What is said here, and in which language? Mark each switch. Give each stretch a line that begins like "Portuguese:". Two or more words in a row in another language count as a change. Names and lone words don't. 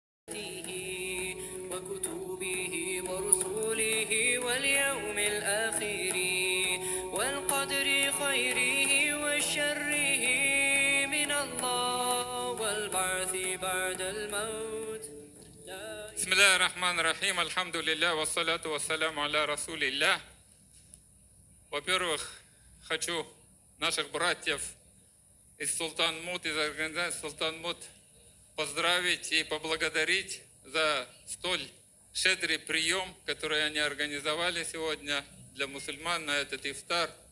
Arabic: وكتبه ورسله واليوم الآخر والقدر خيره وشره من الله والبعث بعد الموت. بسم الله الرحمن الرحيم. الحمد لله والصلاة والسلام على رسول الله.
Russian: Во-первых, хочу наших братьев из Султан-Мут, из организации Султан-Мут поздравить и поблагодарить за столь щедрый прием, который они организовали сегодня для мусульман на этот ифтар.